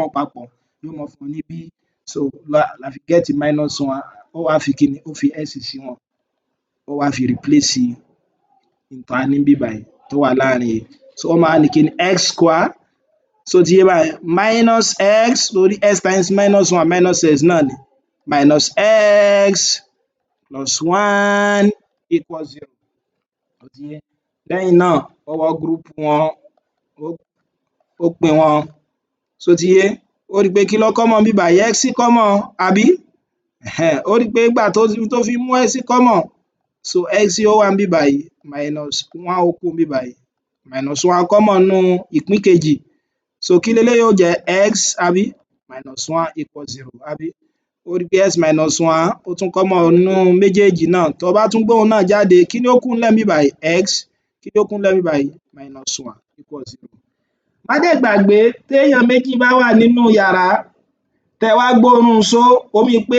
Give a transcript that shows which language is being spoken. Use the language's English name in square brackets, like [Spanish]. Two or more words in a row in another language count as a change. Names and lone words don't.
[Yoruba] wọ́n papọ̀ yóò mọ fún ọ ní B so la fi get -1 ó wá fi kí ni ó fi S sí wọn ó wá fi replace n tá ní níbí báyìí tó wà láàrin yìí so ó máa ní kí ni [English] x square so [Yoruba] ti yé báyìí [English] minus x [Yoruba] lórí [English] x times -1 x [Yoruba] náà ni [English] minus x plus 1 equals 0 [Yoruba] ó ti yé lẹ́yìn náà ó wá group wọn ó pín wọn so ti yé ó rí pé kí ló common níbí báyìí [English] x common [Yoruba] àbí ó rí pé nígbà tó fi mú [English] x common so x [Yoruba] ó wà níbí báyìí -1 ó kúrò níbí báyìí [English] -1 common [Yoruba] nínú ìpín kejì so kí leléyìí ó jẹ́ x àbí [English] -1 equals 0 [Yoruba] àbí ó rí pé x -1 ó tún common nínú méjèèjì náà tó bá tún gbé òun náà jáde kí ni ó kù nílẹ̀ níbí báyìí x kí ni ó kù nílẹ̀ níbí báyìí [English] -1 equals 0 [Yoruba] má dẹ̀ gbàgbé téèyàn méjì bá wà nínú yàrá tẹ́ wá gbóòórùn só ó mean pé